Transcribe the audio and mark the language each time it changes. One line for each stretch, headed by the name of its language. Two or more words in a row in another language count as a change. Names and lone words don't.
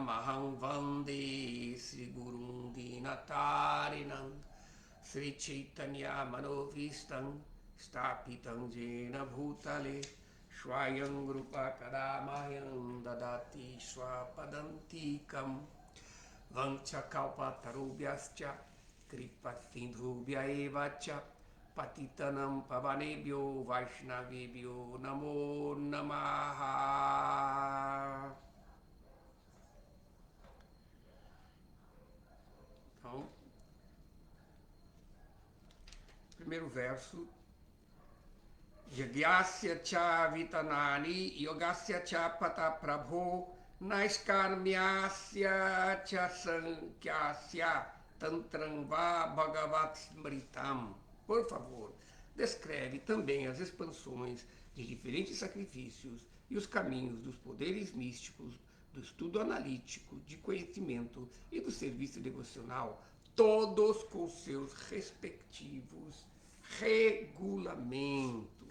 Sanskrit: Maham Vande Sri Gurum Dinatarinam Sri Chaitanya Manovistam Stapitam Jena Bhutale Swayam Rupa Kadamayam Dadati Swapadantikam Vanchakalpatarubhyascha Kripasindhubhya evacha Patitanam Pavanebhyo Vaishnavebhyo Namo Namaha.
Portuguese: Então, primeiro verso.
Sanskrit: Yagyasya cha vitanani yogasya cha pata prabho naiskarmyasya cha sankyasya tantram va bhagavat smritam.
Portuguese: Por favor, descreve também as expansões de diferentes sacrifícios e os caminhos dos poderes místicos, do estudo analítico, de conhecimento e do serviço devocional, todos com seus respectivos regulamentos.